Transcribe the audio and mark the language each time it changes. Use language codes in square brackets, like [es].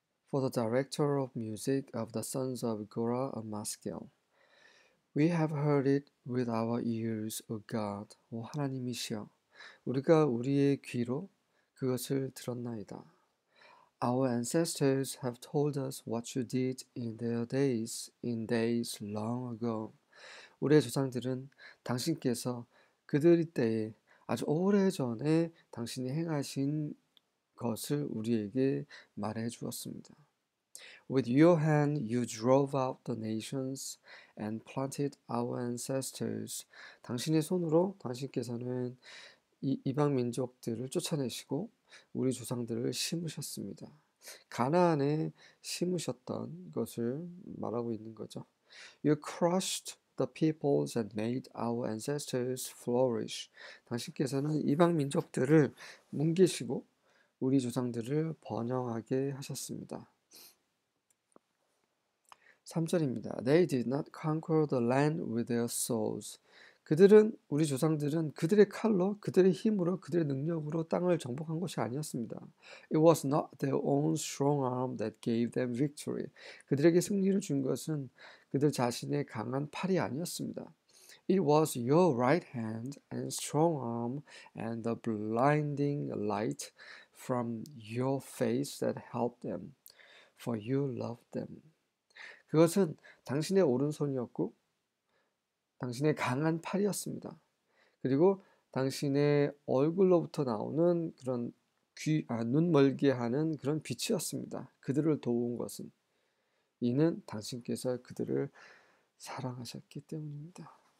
[en] For the director of music of the sons of Korah of Maskil. We have heard it with our ears, O God. [ko] 오 하나님이시여, 우리가 우리의 귀로 그것을 들었나이다. [en] Our ancestors have told us what you did in their days, in days long ago. [ko] 우리의 조상들은 당신께서 그들의 때에 아주 오래전에 당신이 행하신 것을 우리에게 말해 주었습니다. [en] With your hand you drove out the nations and planted our ancestors. [ko] 당신의 손으로 당신께서는 이방 민족들을 쫓아내시고 우리 조상들을 심으셨습니다. 가나안에 심으셨던 것을 말하고 있는 거죠. [en] You crushed the peoples and made our ancestors flourish. [ko] 당신께서는 이방 민족들을 뭉개시고 우리 조상들을 번영하게 하셨습니다. 3절입니다. [en] They did not conquer the land with their swords. [ko] 우리 조상들은 그들의 칼로, 그들의 힘으로, 그들의 능력으로 땅을 정복한 것이 아니었습니다. [en] It was not their own strong arm that gave them victory. [ko] 그들에게 승리를 준 것은 그들 자신의 강한 팔이 아니었습니다. [en] It was your right hand and strong arm and the blinding light from your face that helped them, for you loved them. [ko] 그것은 당신의 오른손이었고 당신의 강한 팔이었습니다. 그리고 당신의 얼굴로부터 나오는 그런 눈 멀게 하는 그런 빛이었습니다. 그들을 도운 것은 이는 당신께서 그들을 사랑하셨기 때문입니다.